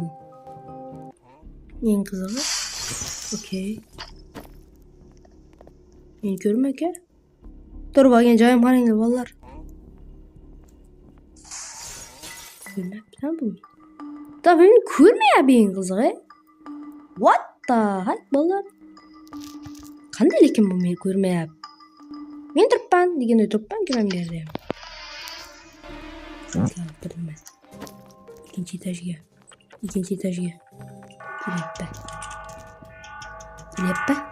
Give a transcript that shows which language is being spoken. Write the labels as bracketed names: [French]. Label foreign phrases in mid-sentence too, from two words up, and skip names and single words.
[Uzbek] Eng qizig'i. Okey. Meni ko'rma aka. Turib olgan joyim qaranglar bolalar. Ko'rmayapman bu. Da meni ko'rmayapti eng qizig'i. [English] What the heck bolalar? [Uzbek] Qanday lekin bu meni ko'rmayapti? Men turibman deganda turibman-ku men bu yerda ham. Bilmayman. Ikkinchi etajga. Kelyapti.